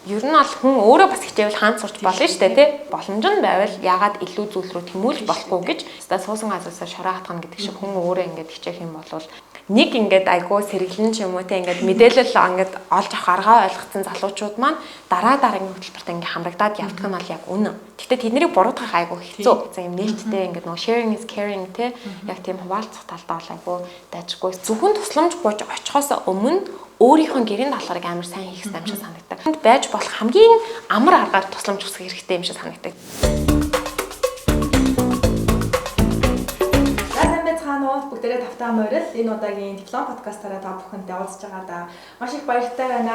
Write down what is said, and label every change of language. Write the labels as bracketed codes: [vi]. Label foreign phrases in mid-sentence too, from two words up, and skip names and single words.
[mn] ер нь бол хүн өөрөө бас хичээвэл хаан сурч болно шүү дээ тий. Боломж нь байвал ягаад илүү зүйл рүү тэмүүлж болохгүй гэж та суусан газаасаа шороо хатгана гэдэг шиг хүн өөрөө ингээд хичээх юм бол нэг ингээд айгуу сэргэлэн ч юм уу те ингээд мэдээлэл ингээд олж авах аргаа ойлгоцсон залуучууд маань дараагийн хөтөлбөрт ингээд хамрагдаад явдаг нь бол яг үнэн. Гэхдээ тэднийг буруутгах айгуу хэцүү. За юм нээлттэй ингээд нөгөө [en] sharing is caring [mn] те яг тийм хуваалцах талдаа бол айгуу дайжгүй. Зөвхөн тусламж гуйж очихоос өмнө өөрийнхөө гэрийн даалгаврыг амар сайн хийх юм шиг санагддаг. Энд байж болох хамгийн амар аргаар тусламж хүсэх хэрэгтэй юм шиг санагддаг. Бүгдээрээ тавтаа морил энэ удаагийн диплом подкастаараа та бүхэнтэй уулзж байгаадаа маш их баяртай байна.